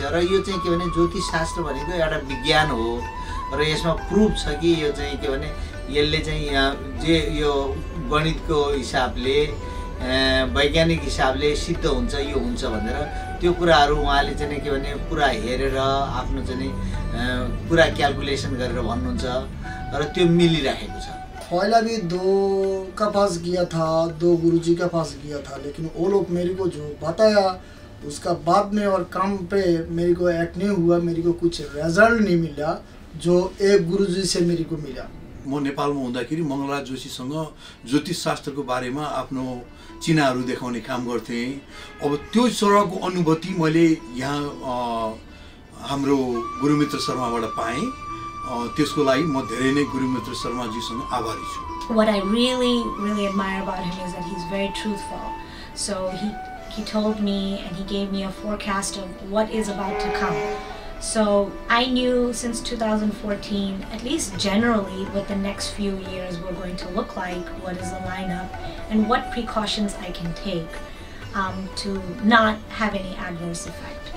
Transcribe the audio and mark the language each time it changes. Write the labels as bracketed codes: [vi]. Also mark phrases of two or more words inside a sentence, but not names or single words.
[ne] र यो चाहिँ के भने ज्योतिष शास्त्र भनेको एउटा विज्ञान हो र यसमा प्रुफ छ कि यो चाहिँ के भने यसले चाहिँ जे यो गणितको हिसाबले वैज्ञानिक हिसाबले सिद्ध हुन्छ यो हुन्छ भनेर त्यो कुराहरू उहाँले चाहिँ के भने पुरा हेरेर आफ्नो चाहिँ पुरा क्यालकुलेसन गरेर भन्नुहुन्छ र त्यो मिलिरहेको छ। [hi] पहला भी 2 का पास गया था, 2 गुरुजी का पास गया था, लेकिन वो लोग मेरे को जो बताया उसका बाद में और काम पे मेरे को एक्ट नहीं हुआ, मेरे को कुछ रिजल्ट नहीं मिला जो एक गुरुजी से मेरे को मिला। [ne] म नेपालमा हुँदाखेरि मङ्गलराज जोशीसँग ज्योतिष शास्त्रको बारेमा आफ्नो चिनाहरू देखाउने काम गर्थेँ। अब त्यो सरहको अनुभूति मैले यहाँ हाम्रो गुरुमित्र शर्माबाट पाएँ। त्यसको लागि म धेरै नै गुरुमित्र शर्माजीसँग आभारी छु। [en] What I really admire about him is that he's very truthful. So he told me and he gave me a forecast of what is about to come. So I knew since 2014, at least generally, what the next few years were going to look like, what is the lineup, and what precautions I can take to not have any adverse effect.